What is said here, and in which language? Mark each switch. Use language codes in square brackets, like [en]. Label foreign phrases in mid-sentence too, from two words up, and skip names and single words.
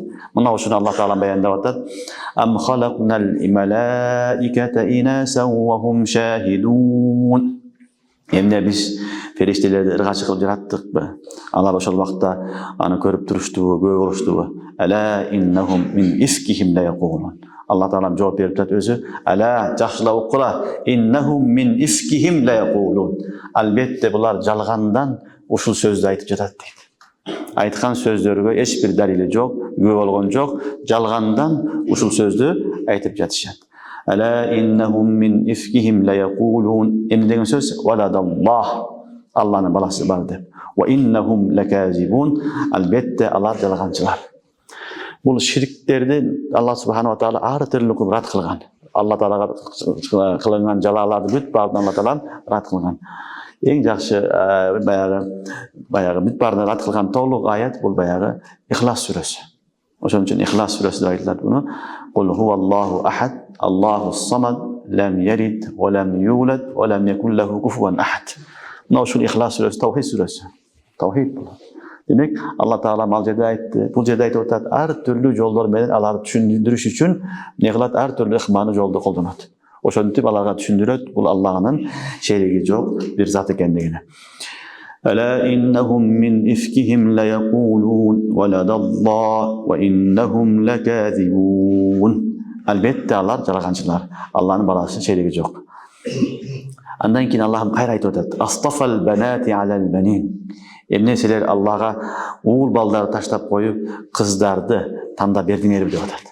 [ky] Мына ушуну Алла Таала баяндап атат. [ar] أم خلقنا الملائكة إناثا وهم شاهدون. [ky] Эмне биз фериштелерди ыргачы кылып жараттыкпы? Алар ошол убакта аны көрүп туруштубу, күбө болуштубу? [ar] ألا إنهم من إفكهم ليقولون. [ky] Алла Таала жооп берип атат өзү. Ала жакшылап укула. [ar] إنهم من إفكهم ليقولون. [ky] Албетте булар жалгандан ушул сөздү айтып жатат дейт. Айткан сөздөргө эч бир далили жок, күбө болгон жок, жалгандан ушул сөздү айтып жатышат. [ar] ألا إنهم من إفكهم ليقولون. [ky] Эмне деген сөз? Валадаллах. Алланын баласы бар деп. [ar] وإنهم لكاذبون. [ky] Албетте алар жалганчылар. Бул ширктерди Алла [ar] سبحانه وتعالى [ky] ар түрлүү кылып рад кылган. Алла Таалага кылынган жалаларды бүт баарынан Алла Таала рад кылган. Эң жакшы баягы бүт баарынан рад кылган толук аят бул баягы Ихлас сүрөсү. Ошон үчүн Ихлас сүрөсү деп айтылат буну. [ar] قل هو الله أحد الله الصمد لم يلد ولم يولد ولم يكن له كفوا أحد. [ky] Мына ушул Ихлас сүрөсү тавхид сүрөсү. Тавхид бул. Демек, Алла Таала мал жерде айтты, бул жерде айтып атат, ар түрлүү жолдор менен аларды түшүндүрүш үчүн не кылат? Ар түрлүү ыкманы жолду колдонот. Ошентип аларга түшүндүрөт, бул Алланын шериги жок бир зат экендигини. [ar] ألا إنهم من إفكهم ليقولون ولد الله وإنهم لكاذبون. [ky] Албетте алар жалганчылар. Алланын баласы шериги жок. Андан кийин Аллах кайра айтып атат: [ar] أصطفى البنات على البنين. [ky] Эмне силер Аллага уул балдарды таштап коюп, кыздарды тандап бердиңерби деп атат.